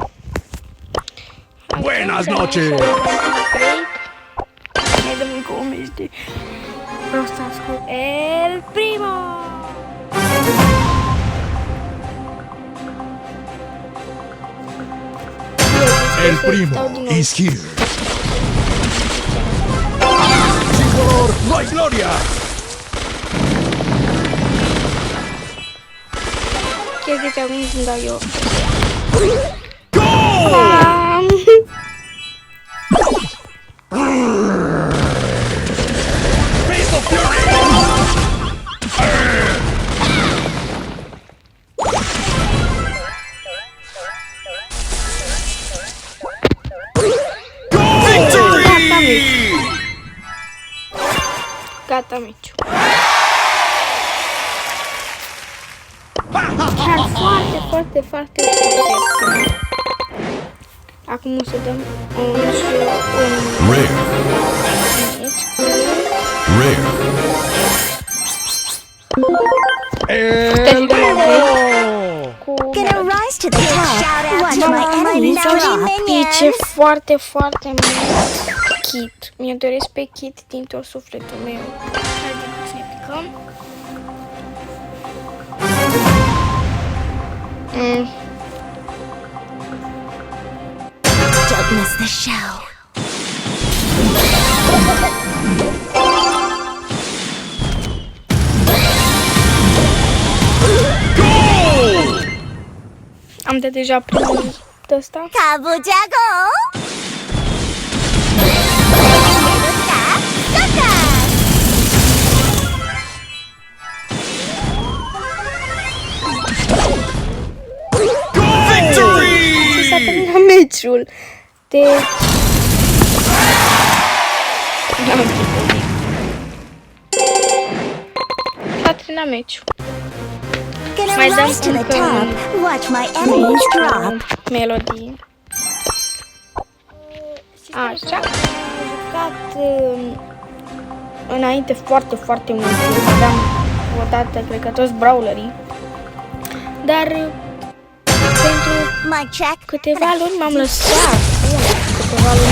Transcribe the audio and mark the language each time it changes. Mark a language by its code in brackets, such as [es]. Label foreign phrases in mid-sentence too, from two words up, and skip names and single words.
[es] Buenas noches! [ro] Mai dăm încă un meci de Brawl Stars cu El Primo. [en] El primo is here! [es] Tricolor, no hay gloria! [ro] Chiar de acum îmi dau eu. [en] Go! Bam! Face of fury! Victory! [ro] Gata meciul. Chiar foarte ușor. Acum o să dăm un [en] Rare! [ro] meci [en] Rare! El primo! [ro] cu [en] Gonna rise to the top. Watch my enemies drop. [ro] Pice foarte mult Kit. Mi-o doresc pe Kit din tot sufletul meu. Haideți să ne picăm. [en] Don't miss the show. [ro] Am dat deja primul de ăsta. [ko] 가보자고. [ro] Și s-a terminat meciul. Deci... S-a terminat meciul. [en] Gonna [ro] Mai dăm [en] rise to the [ro] încă [en] top. [ro] un [en] Watch my enemies drop. Melody. [ro] Așa. Am jucat înainte foarte mult. Aveam odată, cred că toți brawlerii. Dar pentru [en] Mic check. [ro] câteva luni m-am lăsat. Câteva luni